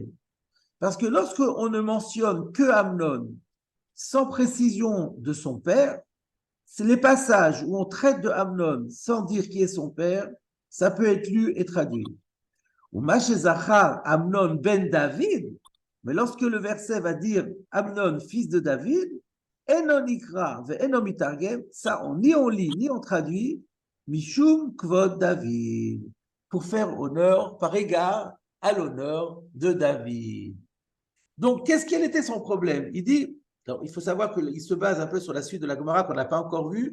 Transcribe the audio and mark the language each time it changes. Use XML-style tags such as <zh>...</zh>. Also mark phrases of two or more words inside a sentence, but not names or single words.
<fr>Parce que lorsque on ne mentionne que Amnon sans précision de son père, c'est les passages où on traite de Amnon sans dire qui est son père, ça peut être lu et traduit. Ou mashezachar Amnon ben David, mais lorsque le verset va dire Amnon fils de David,</fr> <he>אינן נקרא ואינן מתרגם,</he> <fr>ça ni on lit ni on traduit.</fr> <he>משום כבוד דוד,</he> <fr>pour faire honneur, par égard à l'honneur de David. Donc, quel était son problème? Il dit, alors, il faut savoir qu'il se base un peu sur la suite de la Gemara qu'on n'a pas encore vue.</fr>